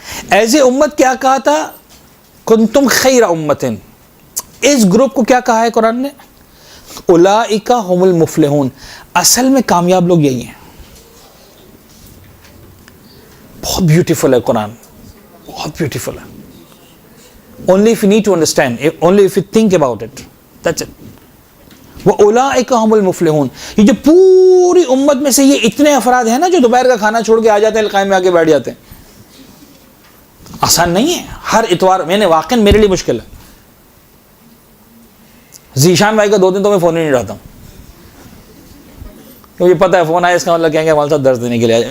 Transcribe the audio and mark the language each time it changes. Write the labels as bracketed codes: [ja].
[ur] As a امت کیا کہا تھا, [ar] کنتم خیر امتن, [ur] اس گروپ کو کیا کہا ہے قرآن نے, [ar] اولئک هم المفلحون. [ur] اصل میں کامیاب لوگ یہی ہیں. بہت بیوٹیفل ہے قرآن, بہت بیوٹیفل ہے. [en] only if you need to understand, only if you think about it, that's it. [ar] وَأُولَئِكَ هُمُ الْمُفْلِحُونَ. [ur] یہ جو پوری امت میں سے یہ اتنے افراد ہیں نا جو دوپہر کا کھانا چھوڑ کے آ جاتے ہیں, القائم میں آ کے بیٹھ جاتے ہیں, آسان نہیں ہے. ہر اتوار میں نے واقعا میرے لیے مشکل ہے. ذیشان بھائی کا 2 دن تو میں فون ہی نہیں اٹھاتا ہوں, مجھے پتا ہے فون آیا اس کا مطلب کہیں گے ہمارے ساتھ درس دینے کے لیے.